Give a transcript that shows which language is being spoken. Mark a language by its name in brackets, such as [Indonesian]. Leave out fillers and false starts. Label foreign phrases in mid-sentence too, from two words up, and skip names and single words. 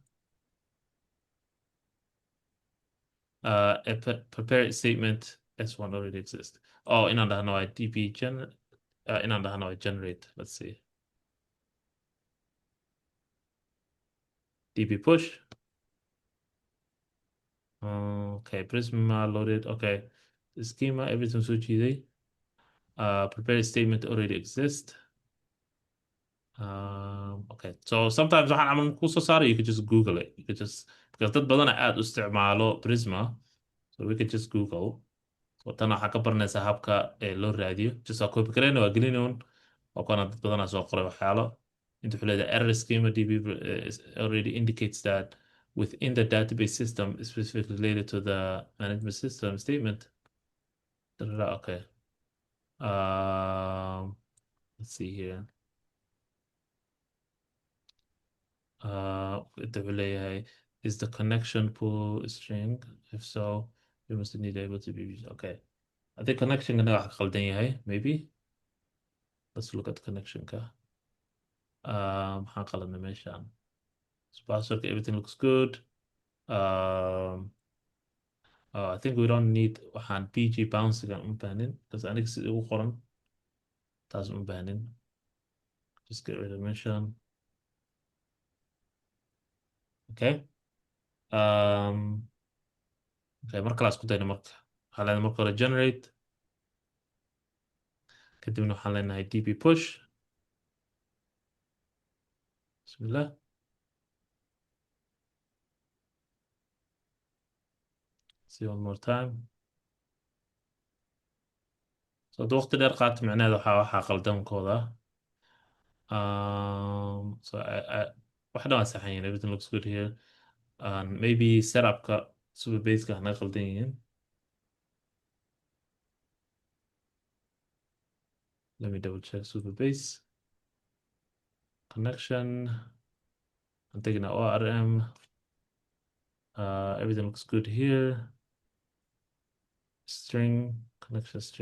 [English] a prepare statement s1 already exists [Somali] oh inaan dhahno waa db inaan dhahno waa generate [English] let's see db push okay prisma loaded okay the schema everything so cheesy prepare statement already exists okay so sometimes [Somali] waxaan camal ku soo saaray [English] you could just google it you could just because [Somali] dad badana aad u isticmaalo prisma [English] so we could just google [Somali] tan waxaa ka baranaysaa habka loo raadiyo just waa copy garayna waa gelinoon oo kana dad badanaa soo qoray waxyaalo inta wuxuu leeyahay [English] error schema DB already indicates that within the database system specifically related to the management system statement. [Somali] Okay. Let's see here. Inta wuxuu leeyahay [English] is the connection pool string? If so, you must need able to be okay. I think connection [Somali] kana wax qaldan yahay maybe. [English] Let's look at connection ka. [Somali] Maxaan qaladnay meeshaan? [English] Password everything looks good. I think we don't need [Somali] waxaan PG bouncing aan u baahnin because aniga sida ugu qoran taas uma baahnin. [English] Just get rid of mention. Okay. [Somali] Okay, mar kale isku dayna marka. Waxaan leenahay marka hore generate. kadibna waxaan leenahay db push. [English] Bismillah. See one more time. [Somali] So hadduu waqti dheer qaato macnaheeda waxaa qaldamkooda. So wax dhan waa saxan yihiin. [English] Everything looks good here. [Somali] Maybe setupka superbaseka hanaga qaldan yihiin. [English] Let me double check superbase. Connection. I'm taking an ORM. Everything looks good here. String, connection string.